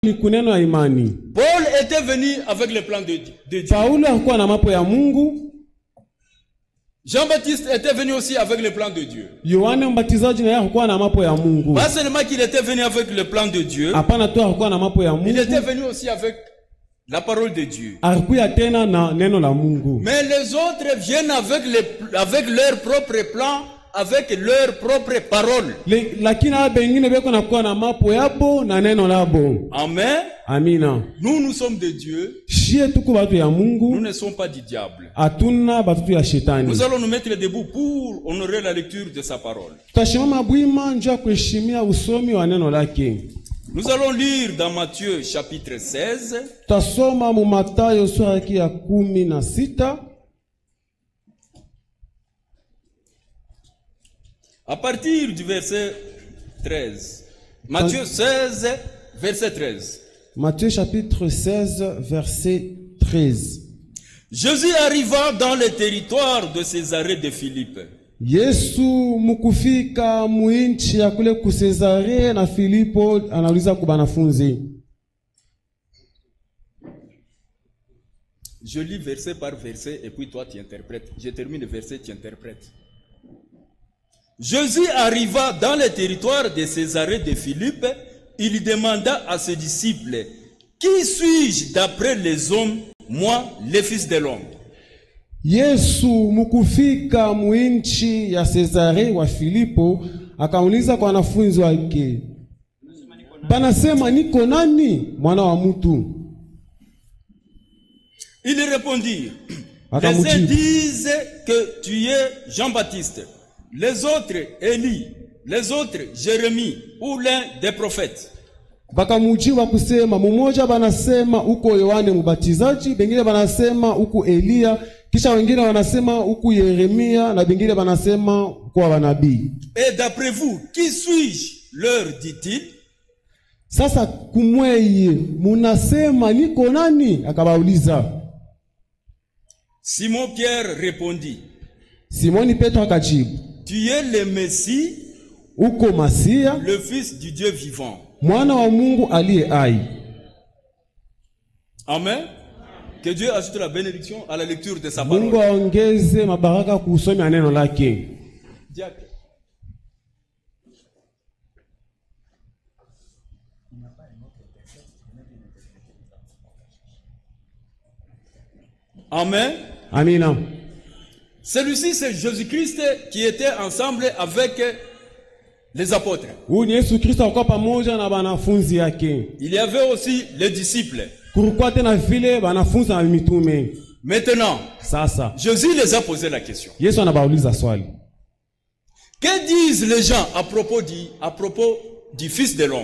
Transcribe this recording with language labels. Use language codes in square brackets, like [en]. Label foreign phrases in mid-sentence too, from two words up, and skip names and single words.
[sw] ni kuneno ya imani. [fr] Paul était venu avec le plan de Dieu. [sw] Paulo alikuwa na mapo ya Mungu. [fr] Jean-Baptiste était venu aussi avec le plan de Dieu. [sw] Yohane Mbatizaji naye alikuwa na mapo ya Mungu. [fr] Pas seulement qu'il était venu avec le plan de Dieu, [sw] Hapana tu alikuwa na mapo ya Mungu. [fr] il était venu aussi avec la parole de Dieu. [sw] Alikuwa tena na neno la Mungu. [fr] Mais les autres viennent avec leur propre plan, avec leur propre parole. [sw] Lakini hao wengine beko na kuwa na mapo yabo na neno labo. [fr] Amen. [sw] Amina. [fr] Nous sommes de Dieu. [sw] Shie tuko batu ya Mungu. [fr] Nous ne sommes pas du diable. [sw] Atuna batu ya shetani. [fr] Nous allons nous mettre debout pour honorer la lecture de sa parole. [sw] Tutashimama bwima njoo kuheshimia usomi wa neno lake. [fr] Nous allons lire dans Matthieu chapitre 16. [sw] Tutasoma mu Mathayo sura ya 16. [fr] À partir du verset 13. Matthieu 16, verset 13. Matthieu chapitre 16, verset 13. Jésus arriva dans le territoire de Césarée de Philippe. [sw] Yesu mukufika muinchi ya kule ku Cesarea na Filipo anauliza kwa banafunzi. [fr] Je lis verset par verset et puis toi tu interprètes. Je termine le verset, tu interprètes. Jésus arriva dans le territoire de Césarée de Philippe. Il demanda à ses disciples, qui suis-je d'après les hommes, moi, le Fils de l'homme? [sw] Yesu mukufika muinchi ya Cesarea wa Filipo akauliza kwa wanafunzi wake, banasema niko nani mwana wa mtu? [fr] Ils répondirent, les uns disent que tu es Jean-Baptiste, les autres Élie, les autres Jérémie ou l'un des prophètes. [sw] Bakamujiwa kusema, mmoja banasema uko Yohane Mbatizaji, bengine banasema uko Elia, kisha wengine wanasema uko Yeremia na bengine banasema kwa wanabii. [fr] Et d'après vous, qui suis-je? Leur dit-il. [sw] Sasa kumweye munasema niko nani? Akabauliza. [fr] Simon Pierre répondit, [sw] Simoni Petro akajibu, [fr] tu es le Messie, [sw] uko Masia, [fr] le Fils du Dieu vivant. [sw] Mwana wa Mungu aliye hai. [fr] Amen. Que Dieu ajoute la bénédiction à la lecture de sa parole. [sw] Mungu aongeze mabaraka kusoma neno lake. [fr] Amen. [sw] Amina. [fr] Celui-ci, c'est Jésus-Christ qui était ensemble avec les apôtres. [sw] Huyu Yesu Kristo alikuwa pamoja na wanafunzi yake. [fr] Il y avait aussi les disciples. [sw] Kulikuwa tena vile wanafunzi na mitume. [fr] Maintenant, [sw] Sasa [fr] Jésus les a posé la question. [sw] Yesu anabauliza swali. [fr] Que disent les gens à propos du Fils de l'homme?